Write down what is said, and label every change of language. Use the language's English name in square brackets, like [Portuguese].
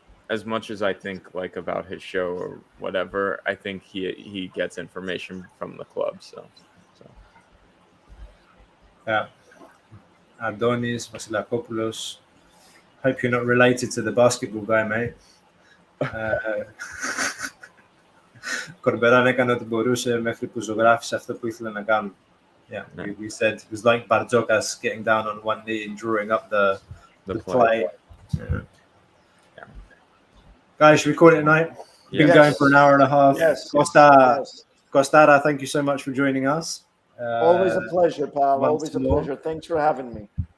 [English] As much as I think like about his show or whatever, I think he gets information from the club. So. Yeah. Adonis, Vasilakopoulos. Hope you're not related to the basketball guy, mate. [Greek] Corberan έκανε ό,τι μπορούσε μέχρι που ζωγράφησε αυτό που ήθελε να κάνουν. [English] Yeah, we said it was like Barzokas getting down on one knee and drawing up the play. Yeah. Guys, should we call it a night? Been going for an hour and a half. Yes. Costara, thank you so much for joining us. Always a pleasure, pal. Always a pleasure. Thanks for having me.